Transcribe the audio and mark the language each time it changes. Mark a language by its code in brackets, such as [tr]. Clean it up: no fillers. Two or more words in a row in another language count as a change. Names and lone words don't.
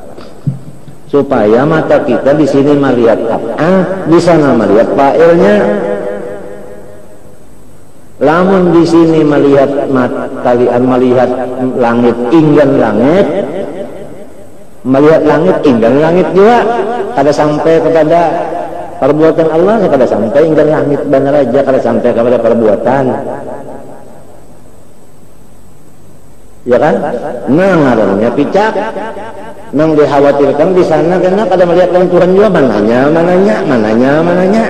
[id] Supaya mata kita di sini melihat apa, di sana melihat fa'ilnya. [bjn] Lamun di sini melihat kalian melihat langit inggan langit, melihat langit inggan langit juga, kada sampai kepada perbuatan Allah, kada sampai inggan langit benar aja, kada sampai kepada perbuatan. Ya kan? Nah, ngarannya picak. Nang dikhawatirkan di sana karena kada melihat Tuhan juga mananya.